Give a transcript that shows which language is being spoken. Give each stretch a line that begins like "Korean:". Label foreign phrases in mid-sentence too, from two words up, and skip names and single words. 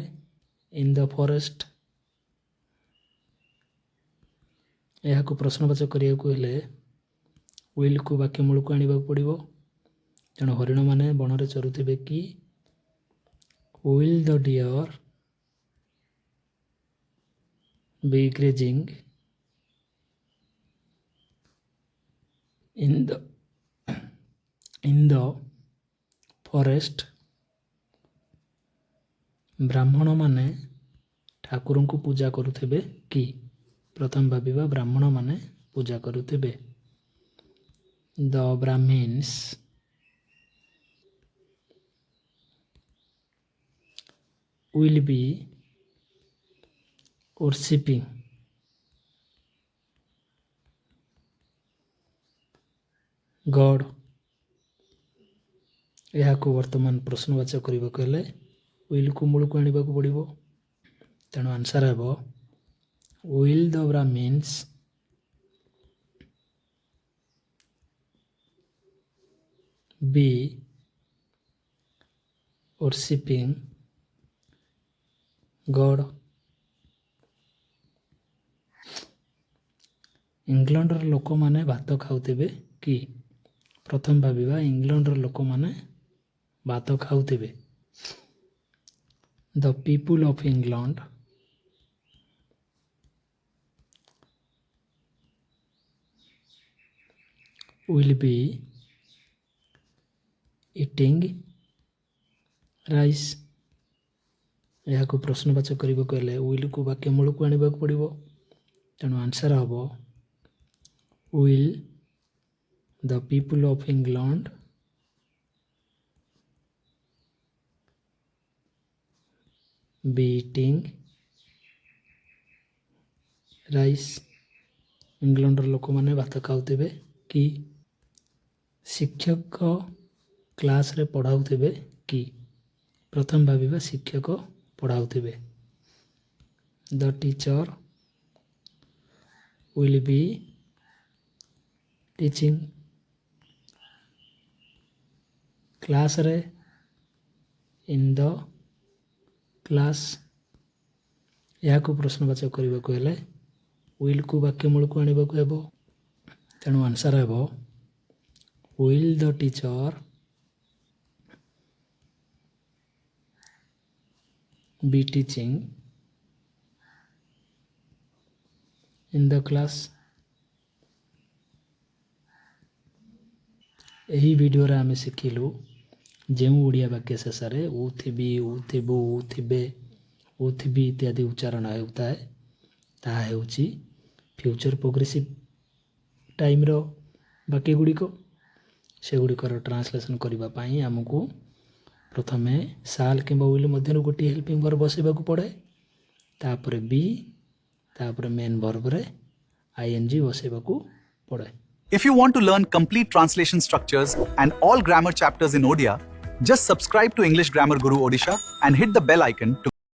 English: in the forest
Odia: ଏହାକୁ ପ୍ରଶ୍ନବାଚକ କରିବାକୁ ହେଲେ ୱିଲ୍କୁ ବାକ୍ୟ ମୂଳକୁ ଆଣିବାକୁ ପଡ଼ିବ। ତେଣୁ ହରିଣମାନେ ବଣରେ ଚରୁଥିବେ କି
English: will the deer be grazing in the forest।
Odia: ବ୍ରାହ୍ମଣମାନେ ଠାକୁରଙ୍କୁ ପୂଜା କରୁଥିବେ କି? ପ୍ରଥମେ ଭାବିବା ବ୍ରାହ୍ମଣମାନେ ପୂଜା କରୁଥିବେ।
English: the Brahmins will be worshipping God।
Odia: ଏହାକୁ ବର୍ତ୍ତମାନ ପ୍ରଶ୍ନବାଚକ କରିବାକୁ ହେଲେ ୱିଲ୍କୁ ମୂଳକୁ ଆଣିବାକୁ ପଡ଼ିବ। ତେଣୁ ଆନ୍ସର୍ ହେବ
English: will the Brahmins be worshipping God।
Odia: ଇଂଲଣ୍ଡର ଲୋକମାନେ ଭାତ ଖାଉଥିବେ କି? ପ୍ରଥମେ ଭାବିବା ଇଂଲଣ୍ଡର ଲୋକମାନେ ଭାତ ଖାଉଥିବେ।
English: the people of England will be eating rice।
Odia: ଏହାକୁ ପ୍ରଶ୍ନବାଚକ କରିବାକୁ ହେଲେ ୱିଲ୍କୁ ବାକ୍ୟ ମୂଳକୁ ଆଣିବାକୁ ପଡ଼ିବ। ତେଣୁ ଆନ୍ସର୍ ହେବ
English: will the people of England be eating rice।
Odia: ଇଂଲଣ୍ଡର ଲୋକମାନେ ଭାତ ଖାଉଥିବେ କି? ଶିକ୍ଷକ କ୍ଲାସ୍ରେ ପଢ଼ାଉଥିବେ କି? ପ୍ରଥମେ ଭାବିବା ଶିକ୍ଷକ ପଢ଼ାଉଥିବେ।
English: the teacher will be teaching କ୍ଲାସ୍ରେ। in the class
Odia: ଏହାକୁ ପ୍ରଶ୍ନବାଚକ କରିବାକୁ ହେଲେ ୱିଲ୍କୁ ବାକ୍ୟ ମୂଳକୁ ଆଣିବାକୁ ହେବ। ତେଣୁ ଆନ୍ସର୍ ହେବ
English: will the teacher be teaching in the class।
Odia: ଏହି ଭିଡ଼ିଓରେ ଆମେ ଶିଖିଲୁ ଯେଉଁ ଓଡ଼ିଆ ବାକ୍ୟ ଶେଷରେ ଉ ଥିବି, ଉ ଥିବୁ, ଉ ଥିବେ, ଉ ଥିବି ଇତ୍ୟାଦି ଉଚ୍ଚାରଣ ହେଉଥାଏ ତାହା ହେଉଛି
English: future progressive
Odia: ଟାଇମ୍ର ବାକ୍ୟ ଗୁଡ଼ିକ। ସେଗୁଡ଼ିକର ଟ୍ରାନ୍ସଲେସନ୍ କରିବା ପାଇଁ ଆମକୁ ପ୍ରଥମେ ସାଲ୍ କିମ୍ବା ୱିଲ୍ ମଧ୍ୟରୁ ଗୋଟିଏ
English: helping verb
Odia: ବସାଇବାକୁ ପଡ଼େ। ତାପରେ ବି, ତାପରେ ମେନ୍ ଭର୍ବରେ ING ବସାଇବାକୁ ପଡ଼େ।
English: If you want to learn complete translation structures and all grammar chapters in Odia, just subscribe to English Grammar Guru Odisha and hit the bell icon to